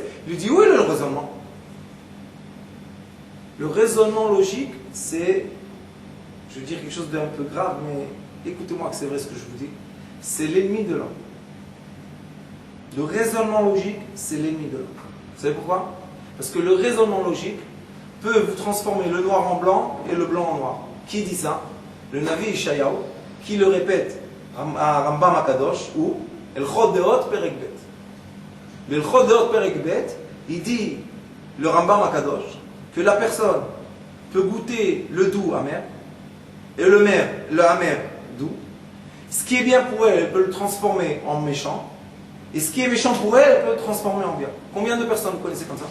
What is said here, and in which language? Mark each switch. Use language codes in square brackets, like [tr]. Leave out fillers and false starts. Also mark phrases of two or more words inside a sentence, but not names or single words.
[fr] Il lui dit, où est le raisonnement? Le raisonnement logique, c'est, je vais dire quelque chose d'un peu grave, mais écoutez-moi que c'est vrai ce que je vous dis, c'est l'ennemi de l'homme. Le raisonnement logique, c'est l'ennemi de l'homme. Vous savez pourquoi? Parce que le raisonnement logique peut vous transformer le noir en blanc et le blanc en noir. Qui dit ça? Le Navi Ishayahu, qui le répète à Rambam Akadosh, ou El Chod Deot Perek Bet. Le Chod Deot Perek Bet, il dit, le Rambam Akadosh, que la personne peut goûter le doux amer, et le amer doux. Ce qui est bien pour elle, elle peut le transformer en méchant. Et ce qui est méchant pour elle, elle peut le transformer en bien. Combien de personnes vous connaissez comme ça?